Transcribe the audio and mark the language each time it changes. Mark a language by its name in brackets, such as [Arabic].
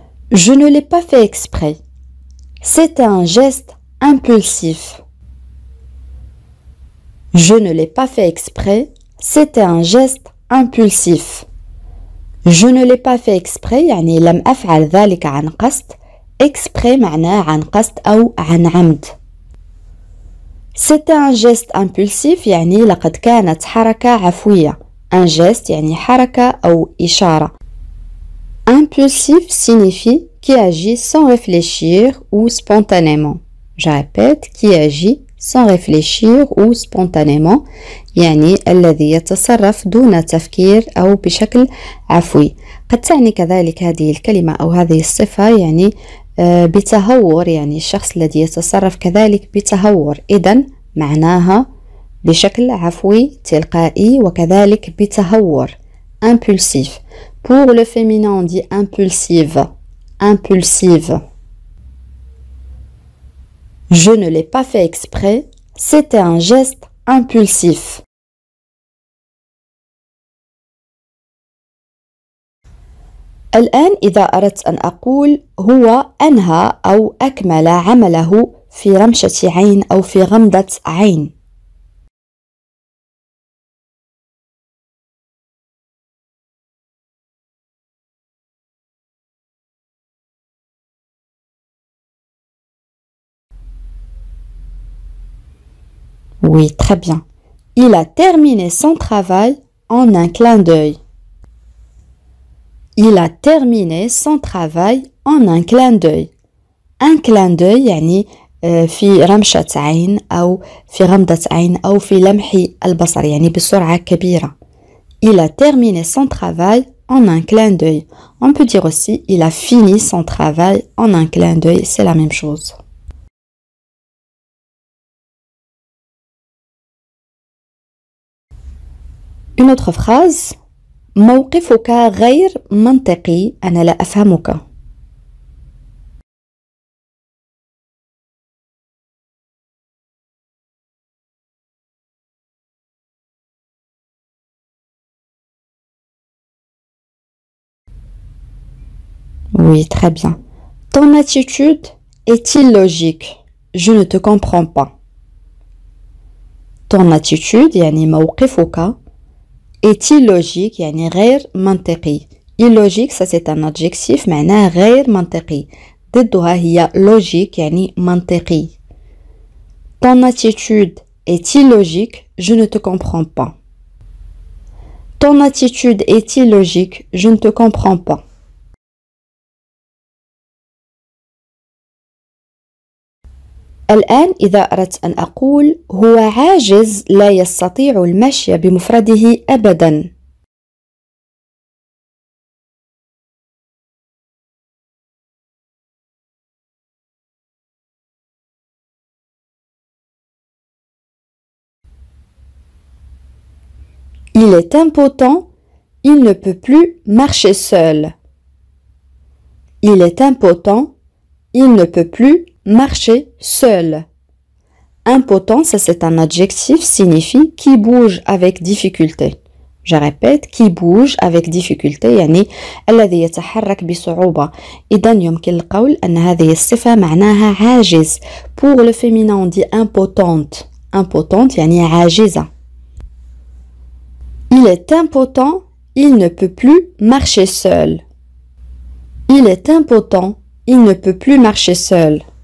[French] Je ne l'ai pas fait exprès. C'était un geste impulsif. Je ne l'ai pas fait exprès. C'était un geste impulsif. Je ne l'ai pas fait exprès [Arabic] يعني لم أفعل ذلك عن قصد. exprès معناه عن قصد أو عن عمد. [French] C'était un geste impulsif [Arabic] يعني لقد كانت حركة عفوية. Un geste يعني حركة أو إشارة. [French] Impulsif signifie qui agit sans réfléchir ou spontanément. Je répète, qui agit sans réfléchir ou spontanément [Arabic] يعني الذي يتصرف دون تفكير أو بشكل عفوي. قد تعني كذلك هذه الكلمة أو هذه الصفة يعني بتهور يعني الشخص الذي يتصرف كذلك بتهور إذن معناها بشكل عفوي تلقائي وكذلك بتهور impulsif. [French] Pour le féminin on dit impulsive. Impulsive. Je ne l'ai pas fait exprès, c'était un geste impulsif. [Arabic] الآن إذا أردت أن أقول هو أنهى أو أكمل عمله في رمشة عين أو في غمضة عين. [French] Oui, très bien. Il a terminé son travail en un clin d'œil. Il a terminé son travail en un clin d'œil. [Arabic] Un clin d'œil يعني في رمشة عين أو في غمضة عين أو في لمح البصر يعني بسرعة كبيرة. [French] Il a terminé son travail en un clin d'œil. On peut dire aussi il a fini son travail en un clin d'œil, c'est la même chose. Une autre phrase [Arabic] موقفك غير منطقي أنا لا أفهمك. [French] Oui, très bien. Ton attitude est illogique. Je ne te comprends pas. Ton attitude [Arabic] يعني موقفك [French] est illogique [Arabic] يعني غير منطقي. [French] Illogique ça c'est un adjectif [Arabic] معناه غير منطقي. ضدها هي logique يعني منطقي. [French] Ton attitude est illogique, je ne te comprends pas. Ton attitude est illogique, je ne te comprends pas. [Arabic] الآن إذا أردت أن أقول هو عاجز لا يستطيع المشي بمفرده أبداً. [French] Il est impotent, il ne peut plus marcher seul. Il est impotent, il ne peut plus marcher seul. Impotent, ça c'est un adjectif, signifie qui bouge avec difficulté. Je répète, qui bouge avec difficulté [Arabic] يعني الذي يتحرك بصعوبة. إذا يمكن القول أن هذه الصفة معناها عاجز. [French] Pour le féminin on dit impotente. [Arabic] Impotente يعني عاجزة. [French] Il est impotent, il ne peut plus marcher seul. Il est impotent, il ne peut plus marcher seul.